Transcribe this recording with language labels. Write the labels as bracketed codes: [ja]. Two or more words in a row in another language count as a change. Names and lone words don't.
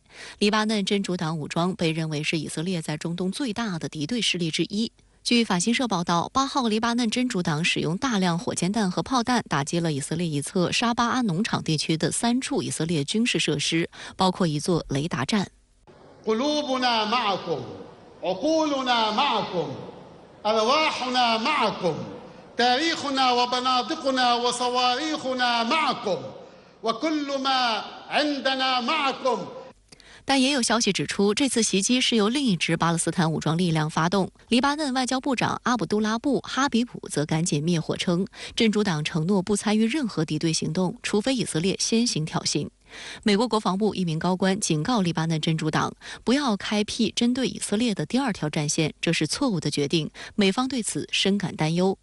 [zh] 黎巴嫩真主党武装被认为是以色列在中东最大的敌对势力之一。据法新社报道，8号黎巴嫩真主党使用大量火箭弹和炮弹打击了以色列一侧沙巴阿农场地区的3处以色列军事设施，包括一座雷达站。 [ar] أرواحنا معكم تاريخنا وبنادقنا وصواريخنا معكم وكل ما عندنا معكم。 [zh] 但也有消息指出，这次袭击是由另一支巴勒斯坦武装力量发动。黎巴嫩外交部长阿卜杜拉布·哈比卜则赶紧灭火称，真主党承诺不参与任何敌对行动，除非以色列先行挑衅。美国国防部一名高官警告黎巴嫩真主党，不要开辟针对以色列的第二条战线，这是错误的决定，美方对此深感担忧。